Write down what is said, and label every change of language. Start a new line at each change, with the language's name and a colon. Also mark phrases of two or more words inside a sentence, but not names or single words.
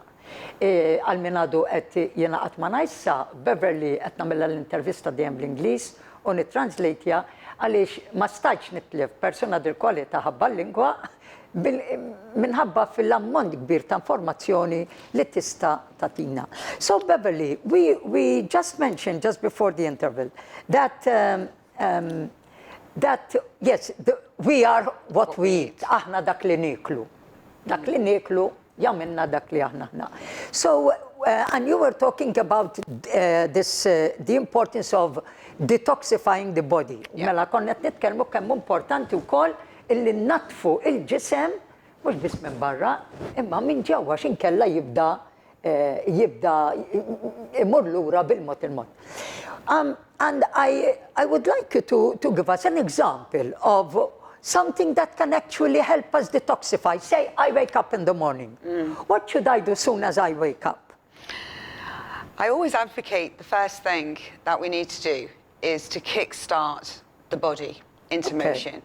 Maltese: Għal min għadu qed jingħaqad ma' issa Beverly qed nagħmilha l-intervista dejjem bl-Ingliż u nittranslejtja għaliex ma stajtx nitlef persuna dil kwalità ħabba l-lingwa minħabba fil-ammont kbir ta' informazzjoni li tista' tatina.
English: So Beverly, we just mentioned just before the interval that yes, we are what we eat.
Maltese: Aħna dak li niklu. Dak li niklu jagħmilna dak li aħna.
English: So and you were talking about the importance of detoxifying the body.
Maltese: Mela konnet nitkellmu kemm importanti wkoll illi natfu il-ġisem, mux bis minn barra, imma minn ġewwa xinkella jibda imur lura bil-mod il-mod.
English: And I would like you to give us an example of something that can actually help us detoxify. Say, I wake up in the morning. What should I do as soon as I wake up? I always advocate the first thing that we need to do is to kickstart the body into motion.